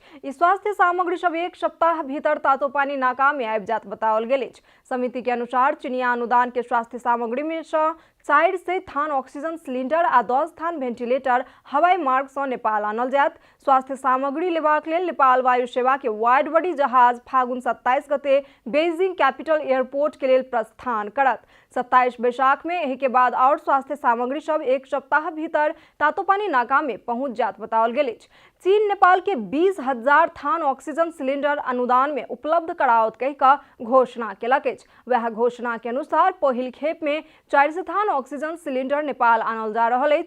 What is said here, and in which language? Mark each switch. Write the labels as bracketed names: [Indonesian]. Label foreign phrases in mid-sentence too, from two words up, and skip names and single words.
[Maithili] ई स्वास्थ्य सामग्री सब एक सप्ताह भीतर तातोपानी नाका में आबि जात बताओल गेल अछि। समिति के अनुसार चिनिया अनुदान के स्वास्थ्य सामग्री में 4 से थान ऑक्सीजन सिलेंडर आ 10 थान वेंटिलेटर हवाई मार्ग से नेपाल आनल जायत। स्वास्थ्य सामग्री लेबाक लेल नेपाल वायु सेवा के वाइड बॉडी जहाज फागुन 27 गते बेइजिंग कैपिटल एयरपोर्ट के लेल प्रस्थान करत। 27 बैसाख में एही के बाद और स्वास्थ्य सामग्री सब एक सप्ताह भीतर तातोपानी नाका में पहुंच जात बताओल गेल अछि। चीन नेपाल के 20,000 थान ऑक्सीजन सिलेंडर अनुदान में उपलब्ध कराओत कहि कऽ घोषणा केलक अछि। वह घोषणा के अनुसार पहिल खेप में 400 थान ऑक्सीजन सिलेंडर नेपाल आनल जा रहल अछि।